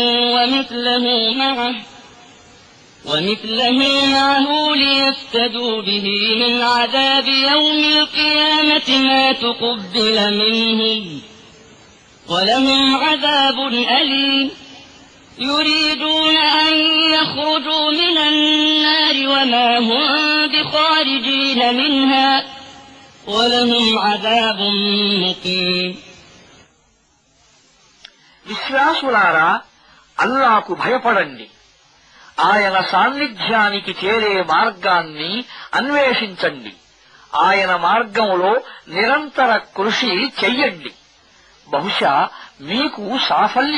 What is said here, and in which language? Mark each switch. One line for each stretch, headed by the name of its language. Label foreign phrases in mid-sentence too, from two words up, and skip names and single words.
Arabic: ومثله معه ليفتدوا به من عذاب يوم القيامة ما تقبل منهم ولهم عذاب أليم يريدون أن يخرجوا من النار وما هم بخارجين منها ولهم عذاب مقيم
Telugu: విశ్వాసులారా అల్లాహకు భయపడండి ఆయన సాన్నిధ్యానికి చేరే మార్గాన్ని అన్వేషించండి ఆయన మార్గంలో నిరంతర కృషి చెయ్యండి బహుశా మీకు సాఫల్య